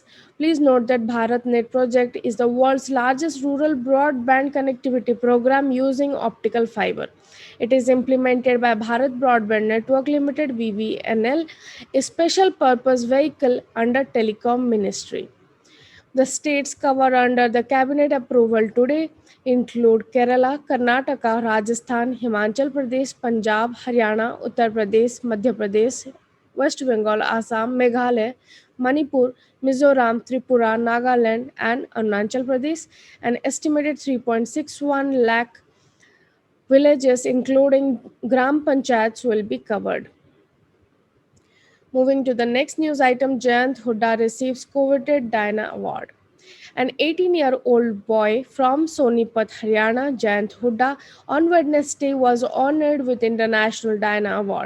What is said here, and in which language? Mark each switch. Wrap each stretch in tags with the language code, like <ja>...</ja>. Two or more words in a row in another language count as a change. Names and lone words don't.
<en>Please note that BharatNet project is the world's largest rural broadband connectivity program using optical fiber. It is implemented by Bharat Broadband Network Limited (BBNL), a special purpose vehicle under Telecom Ministry. The states covered under the cabinet approval today include Kerala, Karnataka, Rajasthan, Himachal Pradesh, Punjab, Haryana, Uttar Pradesh, Madhya Pradesh, West Bengal, Assam, Meghalaya, Manipur, Mizoram, Tripura, Nagaland, and Arunachal Pradesh. An estimated 3.61 lakh villages, including Gram Panchayats, will be covered. Moving to the next news item, Jayant Hooda receives coveted Diana Award. An 18-year-old boy from Sonipat, Haryana, Jayant Hooda, on Wednesday was honored with International Diana Award.</en>